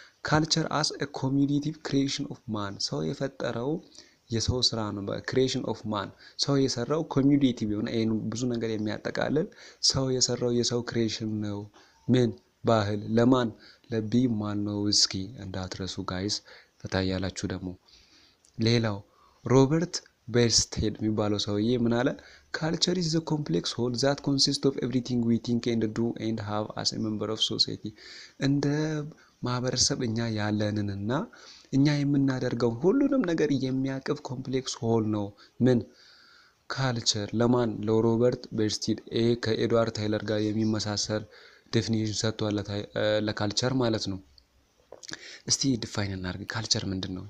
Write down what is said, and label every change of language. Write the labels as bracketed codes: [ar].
[am] ካልቸር [en] as a cumulative creation of man [am] ሰው የፈጠረው የሰው ስራ ነው። በክሪኤሽን ኦፍ ማን ሰው የሰራው ኮሚዩኒቲቭ የሆነ ይሄን ብዙ ነገር የሚያጠቃልል ሰው የሰራው የሰው ክሪኤሽን ነው። ምን? ባህል። ለማን? ለቢማኑስኪ። እንዳትረሱ ጋይስ ፈታያላችሁ ደግሞ። ሌላው ሮበርት ቬርስቴድ የሚባለው ሰውዬ ምን አለ? [en] ካልቸር is the complex whole that consists of everything we think and do and have as a member of society. [am] እንደ ማህበረሰብ እኛ ያለንንና እኛ የምናደርገው ሁሉንም ነገር የሚያቅፍ ኮምፕሌክስ ሆል ነው። ምን? ካልቸር። ለማን? ለሮበርት ቬርስቴድ። ከኤድዋርድ ታይለር ጋር የሚመሳሰል ዴፊኒሽን ሰጥቷል ለካልቸር ማለት ነው። እስቲ ዲፋይን እናድርግ። ካልቸር ምንድነው?